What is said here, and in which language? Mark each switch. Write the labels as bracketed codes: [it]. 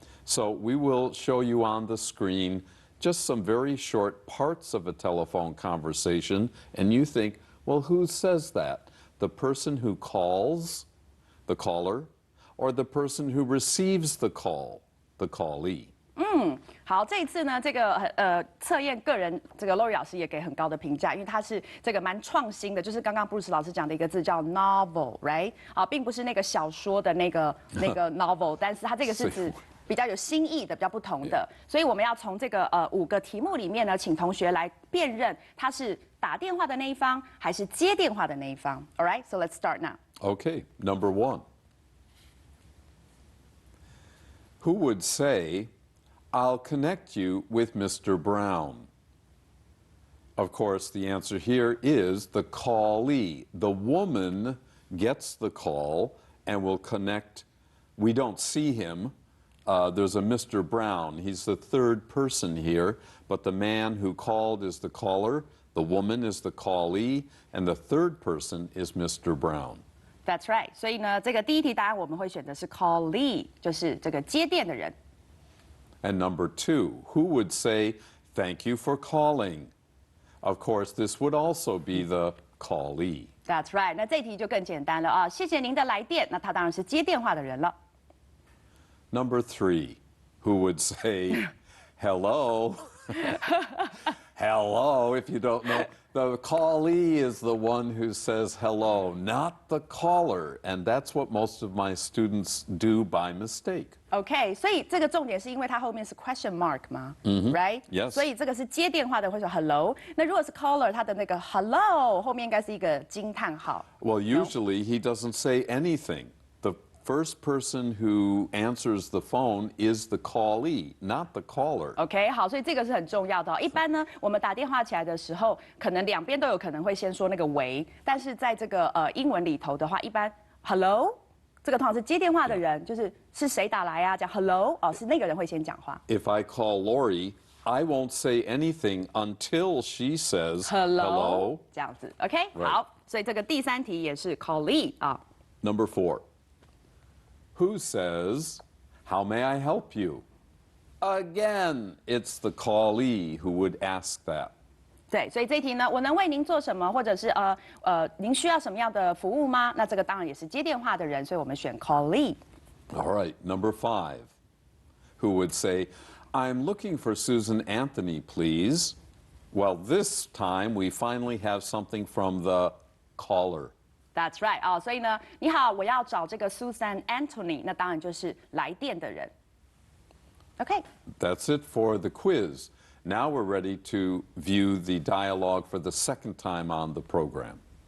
[en] So we will show you on the screen just some very short parts of a telephone conversation, and you think, well, who says that? The person who calls, the caller, or the person who receives the call, the callee? [zh] 好，这一次呢，这个测验个人，这个 Lori 老师也给很高的评价，因为它是这个蛮创新的，就是刚刚 Bruce 老师讲的一个字叫 novel，right？啊，并不是那个小说的那个novel， 但是它这个是指比较有新意的、比较不同的，所以我们要从这个5个题目里面呢，请同学来辨认他是打电话的那一方还是接电话的那一方。 [en] All right, so let's start now. Okay, number 1. Who would say, I'll connect you with Mr. Brown? Of course, the answer here is the callee. The woman gets the call and will connect. We don't see him. There's a Mr. Brown. He's the third person here, but the man who called is the caller, the woman is the callee, and the third person is Mr. Brown. That's right. [zh] 所以呢，这个第一题答案我们会选的是 callee， 就是这个接电的人。 [en] And number 2, who would say, thank you for calling? Of course, this would also be the callee. That's right. [zh] 那这一题就更简单了啊！谢谢您的来电，那他当然是接电话的人了。 [en] Number 3, who would say, hello? Hello, if you don't know. The callee is the one who says hello, not the caller. And that's what most of my students do by mistake. [zh] OK， 所以这个重点是因为它后面是 question mark 吗？Right？ [en] Yes. [zh] 所以这个是接电话的会说 hello。那如果是 caller， 它的那个 hello 后面应该是一个惊叹号。 [en] Well, usually he doesn't say anything. The first person who answers the phone is the callee, not the caller. [zh] OK， 好，所以这个是很重要的哦。一般呢，我们打电话起来的时候，可能两边都有可能会先说那个喂，但是在这个英文里头的话，一般 hello 这个通常是接电话的人，是谁打来啊？讲 hello 哦，是那个人会先讲话。 [en] If I call Lori, I won't say anything until she says hello. [zh] 这样子 ，OK， [en] Right. [zh] 好，所以这个第三题也是 callee 啊。 [en] Number 4. Who says, how may I help you? Again, it's the callee who would ask that. [zh] 对，所以这一题呢，我能为您做什么，或者是您需要什么样的服务吗？那这个当然也是接电话的人，所以我们选 callee。 [en] All right, number 5. Who would say, I'm looking for Susan Anthony, please? Well, this time we finally have something from the caller. That's right [zh] 哦，所以呢，你好，我要找这个 Susan Anthony， 那当然就是来电的人。 [en] OK， That's it for the quiz. Now we're ready to view the dialogue for the second time on the program.